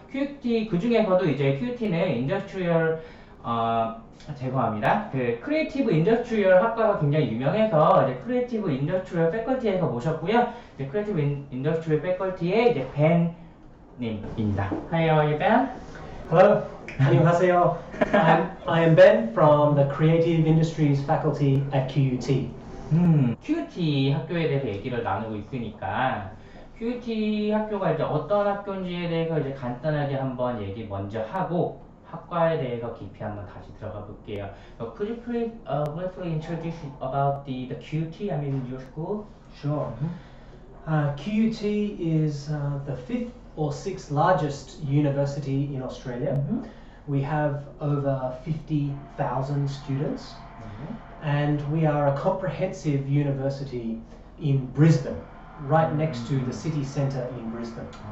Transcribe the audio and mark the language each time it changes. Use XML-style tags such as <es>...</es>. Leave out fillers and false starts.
<ko>QUT 그 중에서도 이제 QUT는 인더스트리얼 죄송합니다. 그 크리에이티브 인더스트리얼 학과가 굉장히 유명해서 이제 크리에이티브 인더스트리얼 패컬티에서 모셨고요. 이제 크리에이티브 인더스트리얼 패컬티의 이제 벤님입니다.</ko> <en>Hi, how are you, Ben? Hello,</en> <ko>안녕하세요.</ko> <en>I am Ben from the Creative Industries faculty at QUT.</en> <ko>QUT 학교에 대해서 얘기를 나누고 있으니까 QUT 학교가 이제 어떤 학교인지에 대해서 이제 간단하게 한번 얘기 먼저 하고 학과에 대해서 깊이 한번 다시 들어가 볼게요.</ko> <en>Could you please briefly introduce about the QUT? I mean your school? Sure. QUT is the fifth or sixth largest university in Australia. We have over 50,000 students, and we are a comprehensive university in Brisbane, right next to the city centre in Brisbane.</en>